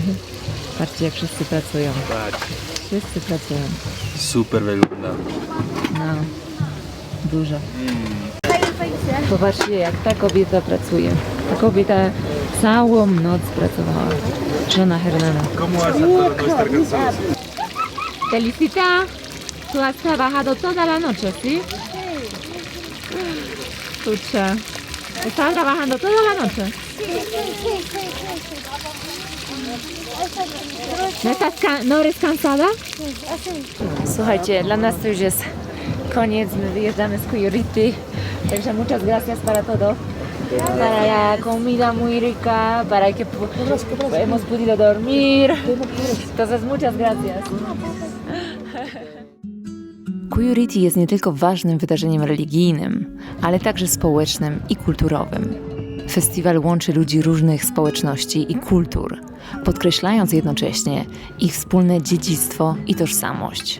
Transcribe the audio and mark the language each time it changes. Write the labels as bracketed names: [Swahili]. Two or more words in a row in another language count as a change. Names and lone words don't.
[Polish] Patrzcie, jak wszyscy pracują. Wszyscy pracują. Super wygląda. No, dużo. Popatrzcie, jak ta kobieta pracuje. Ta kobieta całą noc pracowała. Żona Hernana. [Spanish] Felicita, tú has trabajado toda la noche, ¿sí? Escucha. ¿Estás trabajando toda la noche? ¿No eres cansada? [Polish] Słuchajcie, dla nas to już jest koniec, my wyjeżdżamy z Cuyuriti, także [Spanish] muchas gracias para todo. Para la comida muy rica, para que hemos podido dormir. Entonces, muchas gracias. [Polish] Cuyuriti jest nie tylko ważnym wydarzeniem religijnym, ale także społecznym i kulturowym. Festiwal łączy ludzi różnych społeczności i kultur, podkreślając jednocześnie ich wspólne dziedzictwo i tożsamość.